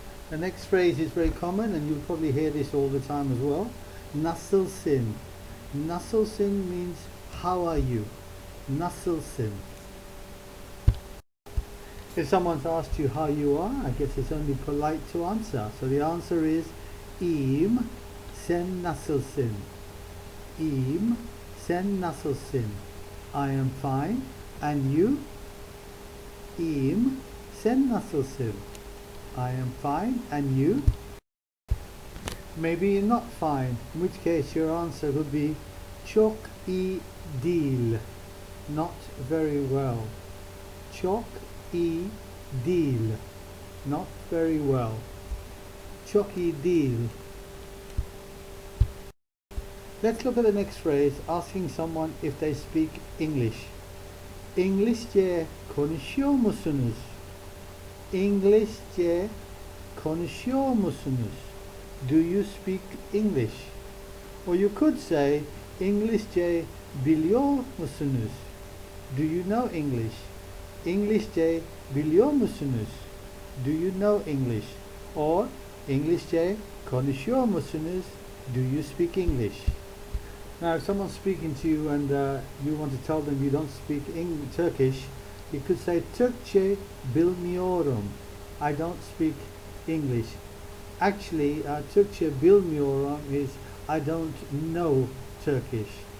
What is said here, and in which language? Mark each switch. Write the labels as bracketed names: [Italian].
[English] The next phrase is very common, and you'll probably hear this all the time as well. [Turkish] Nasılsın. Nasılsın [English] means how are you? Nasılsın. If someone's asked you how you are, I guess it's only polite to answer. So the answer is [Turkish] İyiyim, sen nasılsın? İyiyim, sen nasılsın? [English] I am fine, and you? [Turkish] İyiyim, sen nasılsın? [English] I am fine, and you? Maybe you're not fine, in which case your answer would be [Turkish] çok iyi değil, [English] not very well. [Turkish] Çok iyi değil, [English] not very well. [Turkish] Çok iyi değil. [English] Let's look at the next phrase, asking someone if they speak English. [Turkish] İngilizce konuşuyor musunuz? İngilizce konuşuyor musunuz? [English] Do you speak English? Or you could say, [Turkish] İngilizce biliyor musunuz? [English] Do you know English? [Turkish] İngilizce biliyor musunuz? [English] Do you know English? [Turkish] Or İngilizce konuşuyor musunuz? [English] Do you speak English? Now, if someone's speaking to you and you want to tell them you don't speak Turkish, you could say [Turkish] Türkçe bilmiyorum. [English] I don't speak English. Actually, [Turkish] Türkçe bilmiyorum [English] is I don't know Turkish.